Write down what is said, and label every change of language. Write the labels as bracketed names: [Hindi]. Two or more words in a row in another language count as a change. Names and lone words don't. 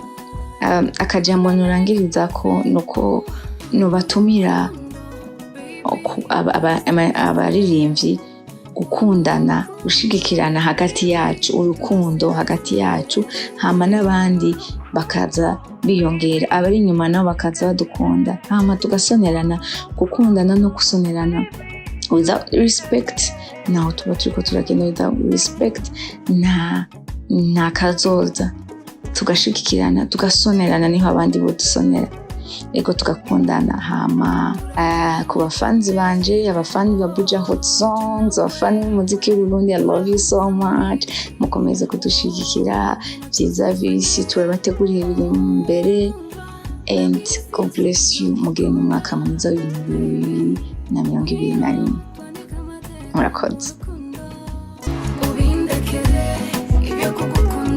[Rundi] Akajambo nurangiriza ko nuko no batumira abaririmbyi gukundana, gushigikirana hagati yacu, urukundo hagati yacu, hama n'abandi bakaza biyongera, abari inyuma nabo bakaza badukunda, hama tugasonerana. Gukundana no gusonerana [English] without respect [Rundi] naho tuba turiko turagenda, [English] without respect [Rundi] nta kazoza. Tugashigikirana, tugasonerana, niho abandi bodusonera, ego tugakundana. Hama ku bafanzi banje, abafani ba Buja Hot Songs, abafani b'umuziki w'Uburundi, [English] I love you so much. [Rundi] Mukomeze kudushigikira, Byiza Visi turabateguriye biri imbere, [English] and God bless you. [Rundi] Mugire n'umwaka mwiza w'2021. Murakoze.